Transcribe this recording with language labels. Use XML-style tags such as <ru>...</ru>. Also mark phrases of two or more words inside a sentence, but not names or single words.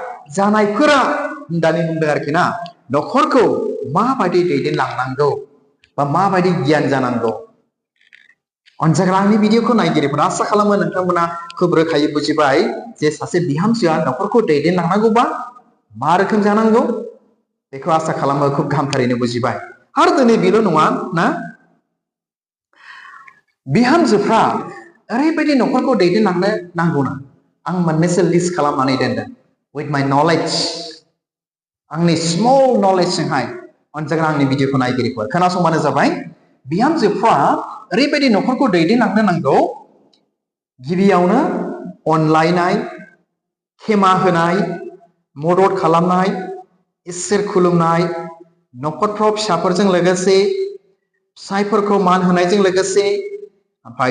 <brx>होननानै बुंदों आरोखि ना नखरखौ माबायदि दैदेनलांनांगौ बा माबायदि गियान जानांगौ अनजाग्रा आंनि भिडिअखौ नायगिरिफोरा आसा खालामो नोंथांमोना खोब रोखायै बुजिबाय जे सासे बिहामजोआ नखरखौ दैदेनलांनांगौबा मा रोखोम जानांगौ बेखौ आसा खालामो खोब गाहामथारैनो बुजिबाय आरो दिनै बेल' नङा ना बिहामजोफ्रा ओरैबायदि नखरखौ दैदेनलांनो नांगौना आं मोननैसो लिस्ट खालामनानै दोनदों with</brx> <en>my knowledge</en> <brx>आंनि</brx> <en>small knowledge</en> <brx>जोंहाय अनजाग्रा आंनि भिडिअखौ नायगिरिफोर खोनासंबानो जाबाय बिहामजोफ्रा ओरैबायदि न'खरखौ दैदेनलांनो नांगौ गिबियावनो अनलायनाय खेमा होनाय मदद खालामनाय इसोर खुलुमनाय न'खरफ्राव फिसाफोरजों लोगोसे फिसायफोरखौ मान होनायजों लोगोसे ओमफ्राय</brx>